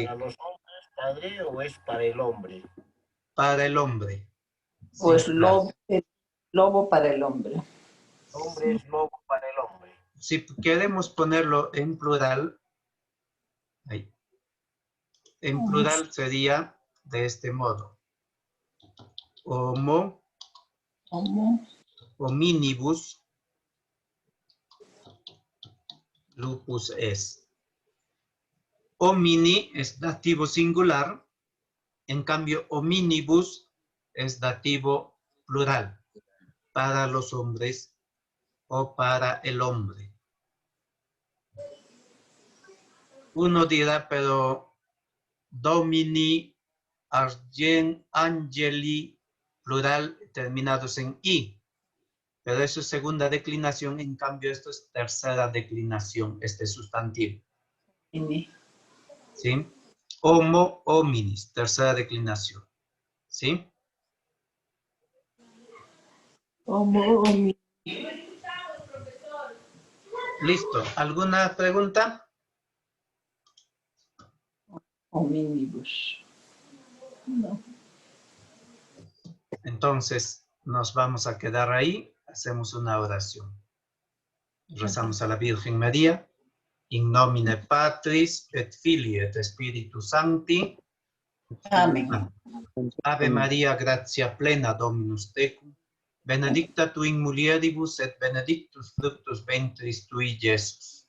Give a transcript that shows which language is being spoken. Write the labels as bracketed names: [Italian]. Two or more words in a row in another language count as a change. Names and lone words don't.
[Spanish] ¿Para los hombres, padre, o es para el hombre? para el hombre. Pues Sí, lobo, lobo para el hombre. Hombre es lobo para el hombre. si queremos ponerlo en plural, ahí, en plural sería de este modo. [Latin] Homo, hominibus, lupus es. [Spanish] Homini es dativo singular, en cambio hominibus es dativo plural, para los hombres o para el hombre. Uno dirá, pero [Latin] domini, argen, angeli, [Spanish] plural terminados en i. Pero eso es segunda declinación, en cambio esto es tercera declinación, este sustantivo. ¿Sí? [Latin] Homo hominis, [Spanish] tercera declinación. ¿Sí? [Latin] Homo hominis. [Spanish] Listo. ¿Alguna pregunta? [Latin] Hominibus. [Spanish] No. Entonces, nos vamos a quedar ahí. Hacemos una oración. Rezamos a la Virgen María. [Latin] In nomine Patris et Filii et Spiritus Sancti. [Spanish] Amén. [Latin] Ave Maria, gratia plena, Dominus tecum. Benedicta tu in mulieribus et benedictus fructus ventris tui, Iesus.